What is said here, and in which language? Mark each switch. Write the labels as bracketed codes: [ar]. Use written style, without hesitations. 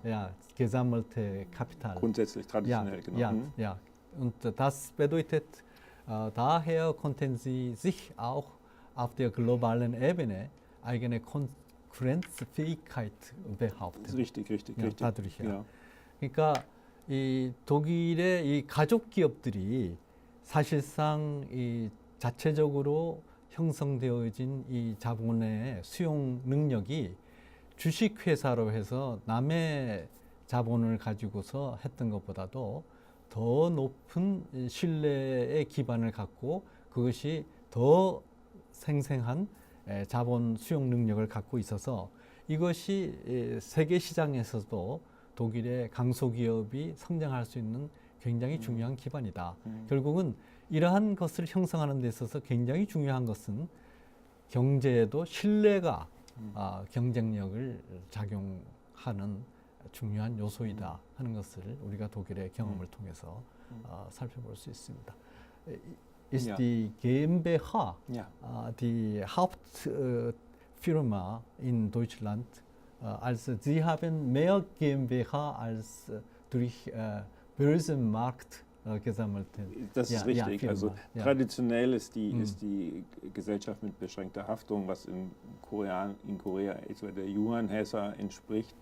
[de] ja, gesammelte Kapital. Grundsätzlich traditionell, genau. Ja, ja. Und das bedeutet, daher konnten sie sich auch auf der globalen Ebene eigene Konkurrenzfähigkeit behaupten. Das ist richtig, richtig, Ja, richtig. dadurch, ja. Ja. [ko] 그러니까 이 독일의 이 가족 기업들이 사실상 이 자체적으로 형성되어진 이 자본의 수용 능력이 주식회사로 해서 남의 자본을 가지고서 했던 것보다도 더 높은 신뢰의 기반을 갖고 그것이 더 생생한 자본 수용 능력을 갖고 있어서 이것이 세계 시장에서도 독일의 강소기업이 성장할 수 있는 굉장히 중요한 기반이다. 결국은 이러한 것을 형성하는 데 있어서 굉장히 중요한 것은 경제에도 신뢰가 경쟁력을 작용하는 중요한 요소이다 하는 것을 우리가 독일의 경험을 통해서 살펴볼 수 있습니다. [de] Ist Ja. die GmbH Ja. die Hauptfirma in Deutschland? Also Sie haben mehr GmbH als durch Börsenmarkt gesammelte. Das ist richtig. Firma. Also traditionell ist die Gesellschaft mit beschränkter Haftung, was in Korea etwa der Yuan-Häuser entspricht,